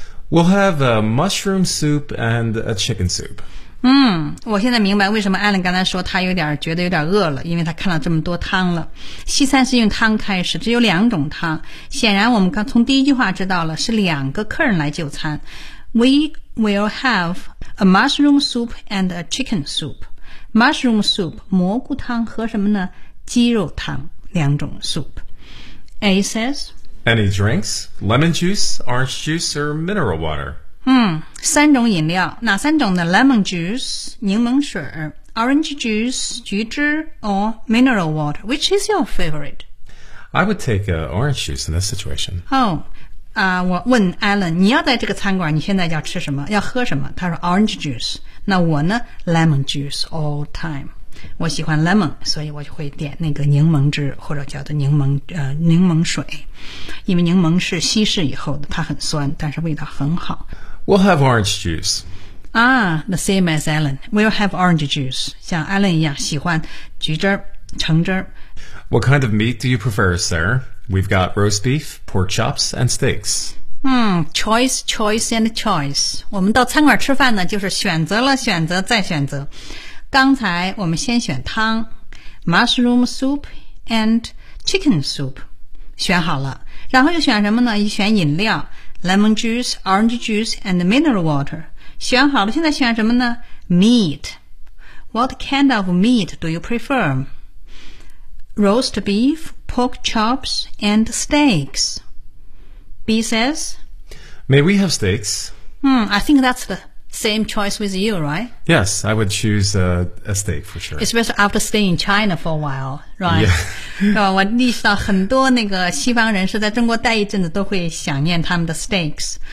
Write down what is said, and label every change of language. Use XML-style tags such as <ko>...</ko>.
<en>We'll have a mushroom soup and a chicken soup.</en> <zh>我现在明白为什么 Alan 刚才说他有点觉得有点饿了，因为他看了这么多汤了。西餐是用汤开始，只有两种汤。显然我们刚从第一句话知道了，是两个客人来就餐。</zh> <en>We will have a mushroom soup and a chicken soup. Mushroom soup,</en> <zh>蘑菇汤和什么呢？鸡肉汤，两种 soup.</zh> <en>A says, Any drinks? Lemon juice, orange juice, or mineral water?</en> <zh>三种饮料，哪三种呢？</zh> <en>Lemon juice,</en> <zh>柠檬水，</zh> <en>Orange juice,</en> <zh>橘汁，</zh> <en>or mineral water. Which is your favorite? I would take orange juice in this situation.</en> <zh>我问 Alan, 你要在这个餐馆你现在要吃什么，要喝什么？他说</zh> <en>orange juice.</en> <zh>那我呢？</zh> <en>Lemon juice all time.</en> <zh>我喜欢 lemon, 所以我就会点那个柠檬汁，或者叫做柠檬水。因为柠檬是稀释以后的，它很酸，但是味道很好。</zh> <en>We'll have orange juice. The same as Alan. We'll have orange juice.</en> <zh>像 Alan 一样喜欢橘汁橙汁。</zh> <en>What kind of meat do you prefer, sir? We've got roast beef, pork chops, and steaks. Choice, choice, and choice.</en> <zh>我们到餐馆吃饭呢，就是选择了选择再选择。刚才我们先选汤 ，</zh> <en>mushroom soup and chicken soup，</en> <zh>选好了。然后又选什么呢？又选饮料 ，</zh> <en>lemon juice, orange juice, and mineral water。</en> <zh>选好了，现在选什么呢</zh> <en>？Meat. What kind of meat do you prefer? Roast beef. Pork chops and steaks. B says, May we have steaks? I think that's the same choice with you, right? Yes, I would choose a steak for sure. Especially after staying in China for a while, right? Yeah.</en> <zh>我意识到很多那个西方人是在中国待一阵子都会想念他们的 steaks.</zh>